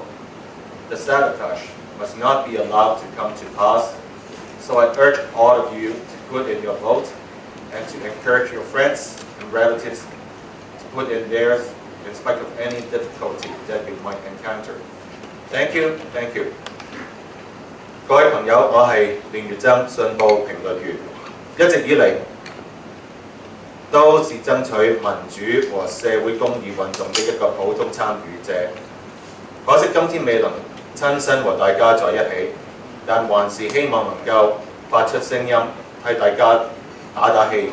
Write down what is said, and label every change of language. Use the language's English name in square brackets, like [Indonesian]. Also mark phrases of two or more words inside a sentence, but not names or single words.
[English] The sabotage must not be allowed to come to pass, so I urge all of you to put in your vote and to encourage your friends and relatives to put in theirs in spite of any difficulty that you might encounter. Thank you, thank you. [Cantonese] 各位朋友，我係連月增信報評論員，一直以嚟都是爭取民主和社會公義運動的一個普通參與者。可惜今天未能親身和大家在一起，但還是希望能夠發出聲音，替大家打打氣。